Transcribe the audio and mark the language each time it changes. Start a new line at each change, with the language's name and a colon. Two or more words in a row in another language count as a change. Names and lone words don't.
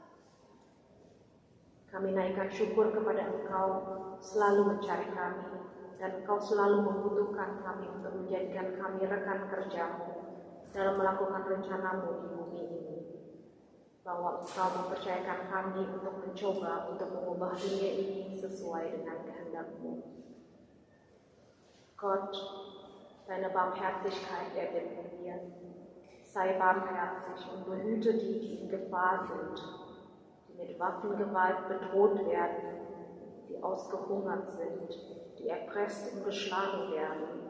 Indonesian: Kami naikkan syukur kepada Engkau selalu mencari kami, dan Engkau selalu membutuhkan kami untuk menjadikan kami rekan kerja-Mu dalam melakukan rencana-Mu di bumi ini. Bahwa Engkau mempercayakan kami untuk mencoba untuk mengubah dunia ini sesuai dengan kehendak-Mu.
German: Gott, deine Barmherzigkeit erbitten wir. Sei barmherzig und behüte die, die in Gefahr sind, die mit Waffengewalt bedroht werden, die ausgehungert sind, die erpresst und geschlagen werden.